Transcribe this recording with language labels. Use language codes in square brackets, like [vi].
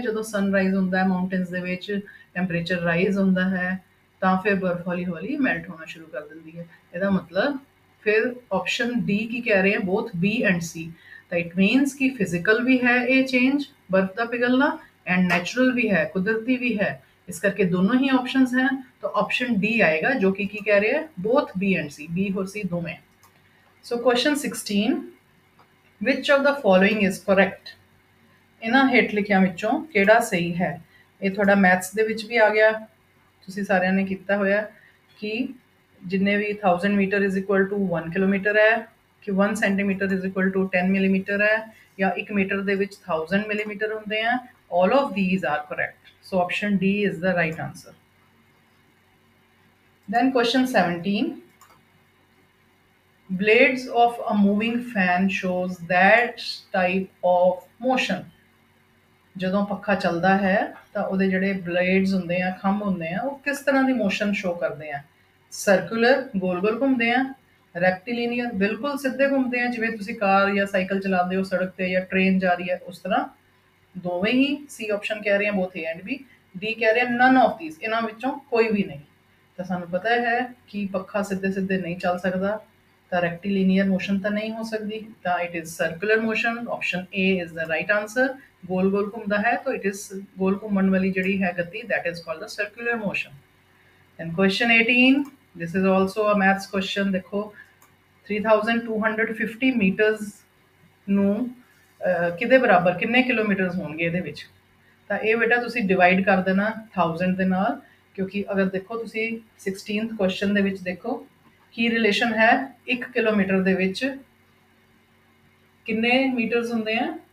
[pa] ਜਦੋਂ ਸਨਰਾਈਜ਼ ਹੁੰਦਾ ਹੈ ਮਾਊਂਟੇਨਸ ਦੇ ਵਿੱਚ, ਟੈਂਪਰੇਚਰ ਰਾਈਜ਼ ਹੁੰਦਾ ਹੈ, ਤਾਂ ਫਿਰ ਬਰਫ਼ ਹੌਲੀ ਹੌਲੀ ਮੈਲਟ ਹੋਣਾ ਸ਼ੁਰੂ ਕਰ ਦਿੰਦੀ ਹੈ। ਇਹਦਾ ਮਤਲਬ ਫਿਰ ਆਪਸ਼ਨ ਡੀ ਕੀ ਕਹਿ ਰਹੇ ਆ, ਬੋਥ ਬੀ ਐਂਡ ਸੀ। ਤਾਂ ਇਟ ਮੀਨਸ ਕਿ ਫਿਜ਼ੀਕਲ ਵੀ ਹੈ ਇਹ ਚੇਂਜ ਬਰਫ਼ ਦਾ ਪਿਘਲਣਾ, ਐਂਡ ਨੈਚੁਰਲ ਵੀ ਹੈ, ਕੁਦਰਤੀ ਵੀ ਹੈ। ਇਸ ਕਰਕੇ ਦੋਨੋਂ ਹੀ ਆਪਸ਼ਨਸ हैं। [hi] तो ऑप्शन डी आएगा जो कि कह रहे हैं both B and C, B और सी दोवें। [en] So question 16, which of the following is correct? [pa] ਇਹਨਾਂ ਹੇਠ ਲਿਖਿਆਂ ਵਿੱਚੋਂ ਕਿਹੜਾ ਸਹੀ ਹੈ? ਇਹ ਤੁਹਾਡਾ ਮੈਥਸ ਦੇ ਵਿੱਚ ਵੀ ਆ ਗਿਆ, ਤੁਸੀਂ ਸਾਰਿਆਂ ਨੇ ਕੀਤਾ ਹੋਇਆ ਕਿ ਜਿੰਨੇ ਵੀ [en] 1000 metre is equal to 1 kilometre [pa] ਹੈ, ਕਿ [en] 1 centimetre is equal to 10 millimetre [pa] ਹੈ, ਜਾਂ 1 ਮੀਟਰ ਦੇ ਵਿੱਚ 1000 ਮਿਲੀਮੀਟਰ ਹੁੰਦੇ ਆ। [en] all of these are correct. So option D is the right answer. Then question 17, blades of a moving fan shows that type of motion। [pa] ਜਦੋਂ ਪੱਖਾ ਚੱਲਦਾ ਹੈ ਤਾਂ ਉਹਦੇ ਜਿਹੜੇ ਬਲੇਡਸ ਹੁੰਦੇ ਆ, ਖੰਭ ਹੁੰਦੇ ਆ, ਉਹ ਕਿਸ ਤਰ੍ਹਾਂ ਦੀ ਮੋਸ਼ਨ ਸ਼ੋ ਕਰਦੇ ਆ? ਸਰਕੂਲਰ, ਗੋਲ ਗੋਲ ਘੁੰਮਦੇ ਆ, ਰੈਕਟੀਲੀਨੀਅਰ, ਬਿਲਕੁਲ ਸਿੱਧੇ ਘੁੰਮਦੇ ਆ ਜਿਵੇਂ ਤੁਸੀਂ ਕਾਰ ਜਾਂ ਸਾਈਕਲ ਚਲਾਉਂਦੇ ਹੋ ਸੜਕ ਤੇ, ਜਾਂ ਟ੍ਰੇਨ ਜਾ ਰਹੀ ਹੈ ਉਸ ਤਰ੍ਹਾਂ। ਦੋਵੇਂ ਹੀ ਸੀ ਆਪਸ਼ਨ ਕਹਿ ਰਹੇ ਆ, [en] Both A and B. [pa] ਡੀ ਕਹਿ ਰਹੇ ਆ [en] none of these, [pa] ਇਹਨਾਂ ਵਿੱਚੋਂ ਕੋਈ ਵੀ ਨਹੀਂ। ਤਾਂ ਸਾਨੂੰ ਪਤਾ ਹੈ ਕਿ ਪੱਖਾ ਸਿੱਧੇ ਸਿੱਧੇ ਨਹੀਂ ਚੱਲ ਸਕਦਾ, ਤਾਂ ਰੈਕਟੀਲੀਨੀਅਰ ਮੋਸ਼ਨ ਤਾਂ ਨਹੀਂ ਹੋ ਸਕਦੀ, ਤਾਂ [en] It is circular motion. Option A is the right answer. [pa] ਗੋਲ ਗੋਲ ਘੁੰਮਦਾ ਹੈ ਤਾਂ ਇਟ ਇਜ਼ ਗੋਲ ਘੁੰਮਣ ਵਾਲੀ ਜਿਹੜੀ ਹੈ ਗਤੀ, [en] that is called the circular motion. And question 18, this is also a maths question। [pa] ਦੇਖੋ 3250 ਮੀਟਰਸ ਨੂੰ ਕਿਹਦੇ ਬਰਾਬਰ, ਕਿੰਨੇ ਕਿਲੋਮੀਟਰਸ ਹੋਣਗੇ ਇਹਦੇ ਵਿੱਚ? ਤਾਂ ਇਹ ਬੇਟਾ ਤੁਸੀਂ ਡਿਵਾਈਡ ਕਰ ਦੇਣਾ 1000 ਦੇ ਨਾਲ, ਕਿਉਂਕਿ ਅਗਰ ਦੇਖੋ ਤੁਸੀਂ 16th ਕੁਐਸਚਨ ਦੇ ਵਿੱਚ ਦੇਖੋ ਕੀ ਰਿਲੇਸ਼ਨ ਹੈ, 1 ਕਿਲੋਮੀਟਰ ਦੇ ਵਿੱਚ ਕਿੰਨੇ ਮੀਟਰਸ ਹੁੰਦੇ ਆ?